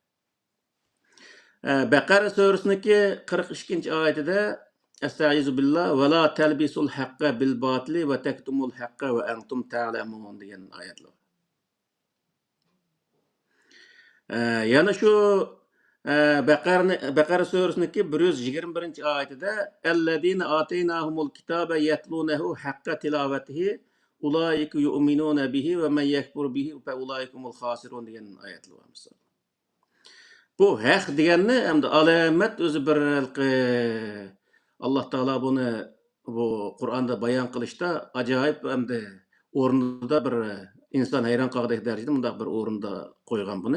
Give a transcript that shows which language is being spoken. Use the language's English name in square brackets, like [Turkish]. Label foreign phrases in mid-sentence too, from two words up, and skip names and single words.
[Uzbek] Baqara surasiniki 42-oyatida [Arabic] أستعيذ بالله ولا تلبسوا الحق بالباطل وتكتموا الحق وأنتم تعلمون [Uzbek] degan oyatlar. Yana shu Baqara surasiniki 121-oyatida [Arabic] الذين آتيناهم الكتاب يتلونه حق تلاوته أولئك يؤمنون به ومن يكفر به فأولئك هم الخاسرون [Uzbek] degan oyatlar var. Bu haq deganni hamda alamat o'zi bir Alloh taolo buni bu Qur'onda bayon qilishda ajoyib hamda o'rnida bir inson hayron qoladigan darajada bunday bir o'rinda qo'ygan buni.